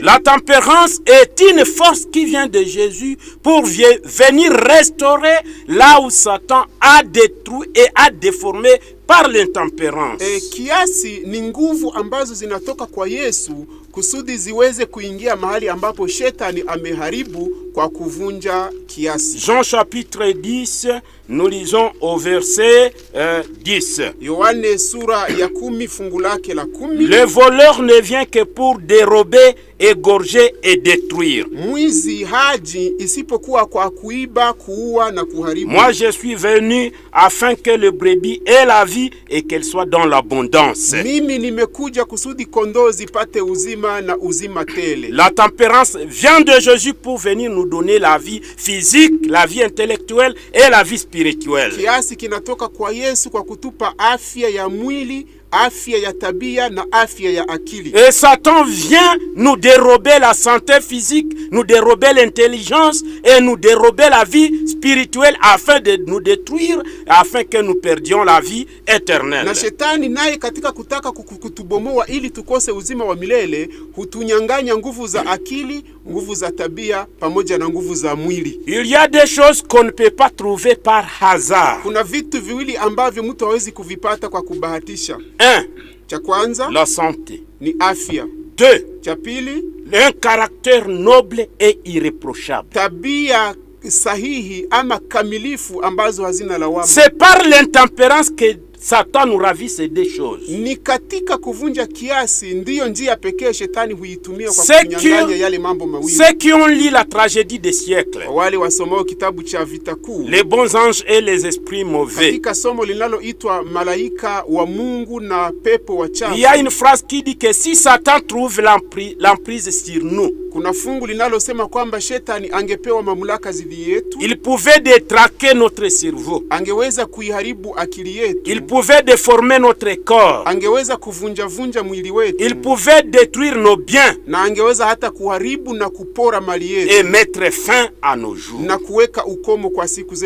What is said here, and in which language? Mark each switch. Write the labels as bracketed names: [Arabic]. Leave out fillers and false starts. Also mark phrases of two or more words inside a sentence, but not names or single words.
[French] La tempérance est une force qui vient de Jésus pour venir restaurer là où Satan a détruit et a déformé par l'intempérance. [Swahili] Kiasi ni nguvu ambazo zinatoka kwa Yesu kusudi ziweze kuingia mahali ambapo shetani ameharibu kwa kuvunja kiasi. [French] Jean chapitre 10, nous lisons au verset 10. [Swahili] Yohane sura ya 10 fungu lake la 10. [French] Le voleur ne vient que pour dérober, égorger et détruire. [Swahili] Mwizi haji isipokuwa kwa kuiba, kuua na kuharibu. [French] Moi je suis venu afin que le brebis ait la vie et qu'elle soit dans l'abondance. [Swahili] Mimi nimekuja kusudi kondoo zipate uzima na uzima tele. [French] La tempérance vient de Jésus pour venir nous donner la vie physique, la vie intellectuelle et la vie spirituelle. [Swahili] Kiasi kinatoka kwa Yesu kwa kutupa afya ya mwili, afya ya tabia na afya ya akili. [French] Et Satan vient nous dérober la santé physique, nous dérober l'intelligence et nous dérober la vie spirituelle afin de nous détruire, afin que nous perdions la vie éternelle. [Swahili] Na shetani naye katika kutaka kutubomoa ili tukose uzima wa milele, hutunyang'anya nguvu za akili, nguvu za tabia pamoja na nguvu za mwili. [French] Il y a des choses qu'on ne peut pas trouver par hasard. [Swahili] Kuna vitu viwili ambavyo mtu hawezi kuvipata kwa kubahatisha. 1. Cha kwanza [French] La santé. [Swahili] ni afya. 2. Cha pili, [French] Un caractère noble et irréprochable. [Swahili] tabia sahihi ama kamilifu ambazo hazina lawama. [French] C'est par l'intempérance que Satan nous ravit ces deux choses. [Swahili] Ni katika kuvunja kiasi ndiyo njia pekee shetani huitumia kwa [French] Ceux [Swahili] kunyang'anya yale mambo mawili. [French] Ceux qui ont lu la tragédie des siècles, [Swahili] Wale wasomao kitabu cha vita kuu, [French] les bons anges et les esprits mauvais, [Swahili] katika somo linaloitwa malaika wa Mungu na pepo wachafu, [French] il y a une phrase qui dit que si Satan trouve l'emprise sur nous, [Swahili] kuna fungu linalosema kwamba shetani angepewa mamlaka zidi yetu, [French] il pouvait détraquer notre cerveau, [Swahili] angeweza kuiharibu akili yetu, [French] il pouvait déformer notre corps, [Swahili] angeweza kuvunja mwili wetu, [French] il pouvait détruire nos biens [Swahili] na angeweza hata kuharibu na kupora mali yetu [French] et mettre fin à nos jours. [Swahili] na kuweka ukomo kwa siku zetu